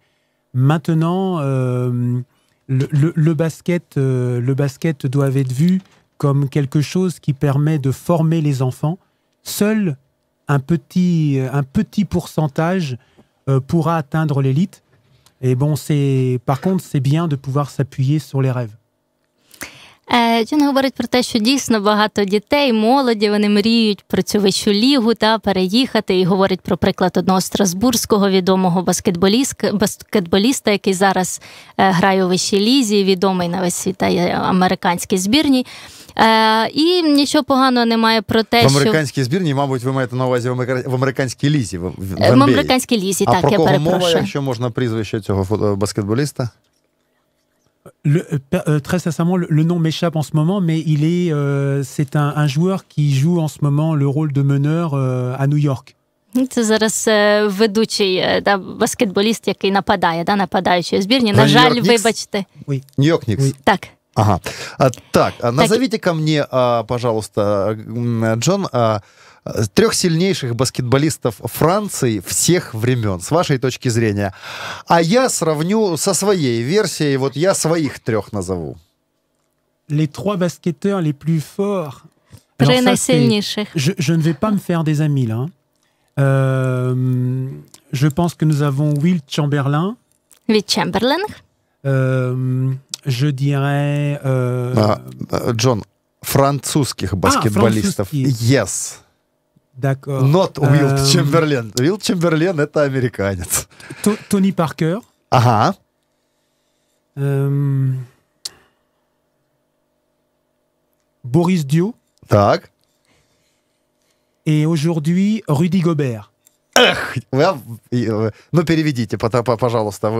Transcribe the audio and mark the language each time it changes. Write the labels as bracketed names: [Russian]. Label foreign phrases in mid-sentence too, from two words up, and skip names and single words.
[French] Maintenant, le basket doit être vu comme quelque chose qui permet de former les enfants. Seul un petit pourcentage pourra atteindre l'élite. Et par contre, c'est bien de pouvoir s'appuyer sur les rêves. [Ukrainian] Джон говорить про те, що дійсно багато дітей, молоді, вони мріють про цю вищу лігу, переїхати, і говорить про приклад одного страсбурзького відомого баскетболіста, який зараз грає у вищій лізі, відомий на весь світ американській збірній. І нічого поганого немає про те, що... В американській збірні, мабуть, ви маєте на увазі в американській лізі, в NBA. В американській лізі, так, я перепрошую. А про кого мова, якщо можна прізвище цього баскетболіста? [French] Très sincèrement, le nom m'échappe en ce moment, mais c'est un joueur qui joue en ce moment le rôle de meneur à New York. [Ukrainian] Це зараз ведучий баскетболіст, який нападає, нападаючий збірні. На жаль, вибачте. Нью-Йорк Нікс. Так. Ага. Так, [Russian] назовите-ка мне, пожалуйста, Джон, 3 сильнейших баскетболистов Франции всех времен, с вашей точки зрения. А я сравню со своей версией, вот я своих 3 назову. [French] Les 3 basketteurs les plus forts. [Ukrainian] Три найсильніших. [French] Je ne vais pas me faire des amis, là. Je pense que nous avons Wilt Chamberlain. [Ukrainian] Від Чемберлинг. [French] Je dirais... [Russian] Джон, французских баскетболистов. [English] Yes. [French] D'accord. [English] Not Wilt Chamberlain. Wilt Chamberlain — [Russian] это американец. Tony Parker. Ага. Boris Dio. Так. [French] Et aujourd'hui, Rudy Gobert. [Russian] Ну, переведите, пожалуйста.